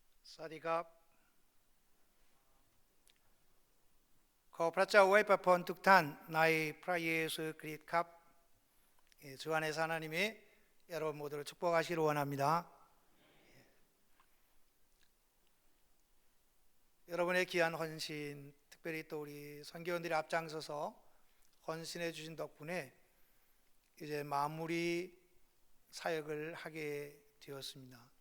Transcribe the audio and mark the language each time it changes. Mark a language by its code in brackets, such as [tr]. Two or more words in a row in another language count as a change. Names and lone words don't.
[th] สวัสดีครับขอพระเจ้าอวยพรทุกท่านในพระเยซูคริสต์ครับ [ko] 주 안에서 하나님이 여러분 모두를 축복하시길 원합니다. 여러분의 귀한 헌신, 특별히 또 우리 선교원들이 앞장서서 헌신해 주신 덕분에 이제 마무리 사역을 하게 되었습니다.